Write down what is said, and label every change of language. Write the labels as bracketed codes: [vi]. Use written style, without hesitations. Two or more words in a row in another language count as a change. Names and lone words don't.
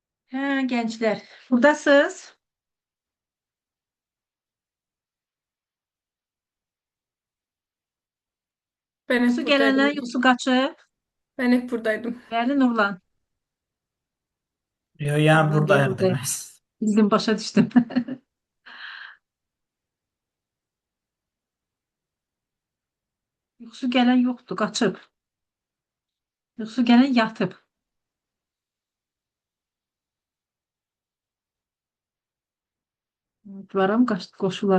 [az] Hə, [tr] gençler, buradasınız. Ben hep [az] Yoxsa gelenler, [tr] buradaydım. [az] yoxsa qaçıb? [tr] Ben hep buradaydım. [az] Bəli, Nurlan. Yo, yəni Nurlan deyir buradayım buradayım. demək. Bildim, başa düşdüm. Yoxsa gələn yoxdur, qaçıb. Yoxsa gələn yatıb. Ümidvaram qoşular.